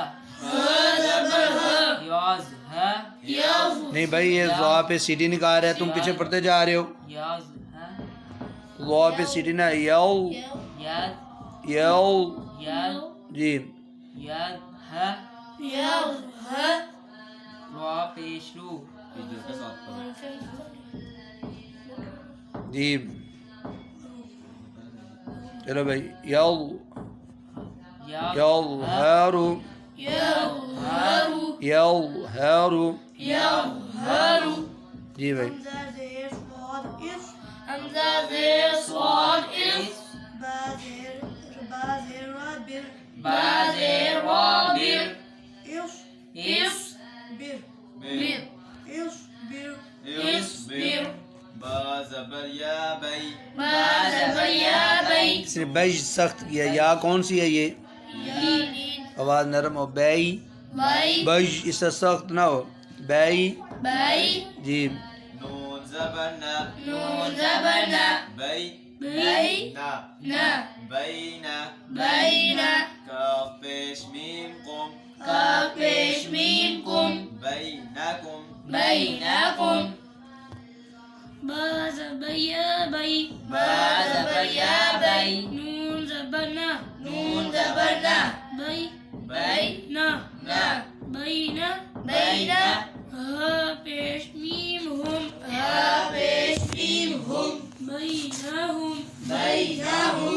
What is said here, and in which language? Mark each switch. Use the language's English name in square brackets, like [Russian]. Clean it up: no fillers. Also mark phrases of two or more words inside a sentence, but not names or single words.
[Urdu] زبر یاز ہا یوز نہیں بھائی یہ زوا پہ سیٹی نکال رہے ہیں تم پیچھے پڑھتے جا رہے ہو یاز ہا زوا پہ سیٹی نہ یو یاد یو یاد جی یاد ہا یوز را پیش رو جی چلو بھائی یو یاد یو ہارو یوهرو یو ہارو یوهرو جی بھائی حمزہ زیر صاد اف حمزہ زیر صاد اف با زیر را بر با زیر را بر اف اف بر بر اف بر اصبر با زبر یا بی با زبر یا بی اس نے بیج سخت کیا یا کون سی ہے یہ یالین آواز نرم ہو بی بی بیج اس سے سخت نہ ہو بی بی جی نون زبر نا نون زبر نا بی بی نا نا [Arabic] بینا بینا [Urdu] کاف پیش میم قم کاف پیش میم کم [Arabic] بینکم [Urdu] بینکم با زبر یا بی با زبر یا بی نون زبر نا نون زبر نا بی بی نا نا [Arabic] بینا بینا [Urdu] ہا پیش میم ہم ہا پیش میم ہم [Arabic] بینہم بینہم